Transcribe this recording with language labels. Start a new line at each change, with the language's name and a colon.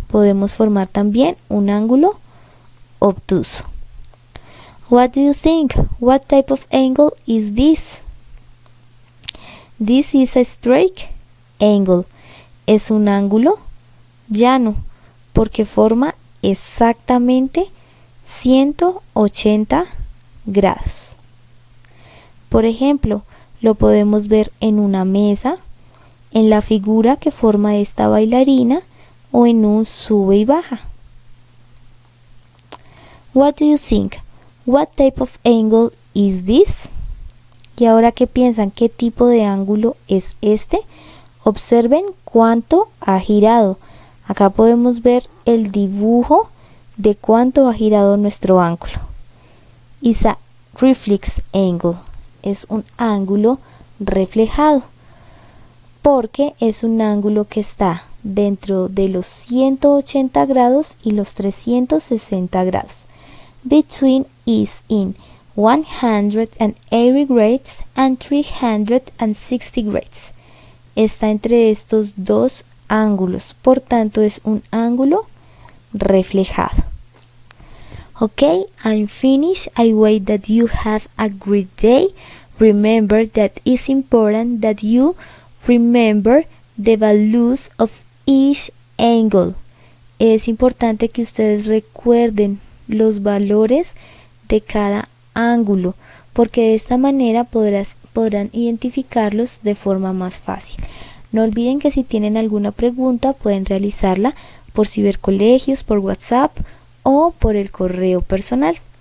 Spanish: Podemos formar también un ángulo obtuso.
English: What do you think? What type of angle is this? This is a straight angle.
Spanish: Es un ángulo llano porque forma exactamente 180 grados. Por ejemplo, lo podemos ver en una mesa, en la figura que forma esta bailarina o en un sube y baja.
English: What do you think? What type of angle is this?
Spanish: Y ahora que piensan, ¿qué tipo de ángulo es este? Observen cuánto ha girado. Acá podemos ver el dibujo de cuánto ha girado nuestro ángulo. It's a reflex angle es un ángulo reflejado, porque es un ángulo que está dentro de los 180 grados y los 360 grados.
English: Between is in 180 grades and 360 grades.
Spanish: Está entre estos dos ángulos, por tanto es un ángulo reflejado.
English: Okay, I'm finished. I wait that you have a great day. Remember that it's important that you remember the values of each angle.
Spanish: Es importante que ustedes recuerden los valores de cada ángulo, porque de esta manera podrán identificarlos de forma más fácil. No olviden que si tienen alguna pregunta pueden realizarla por cibercolegios, por WhatsApp o por el correo personal.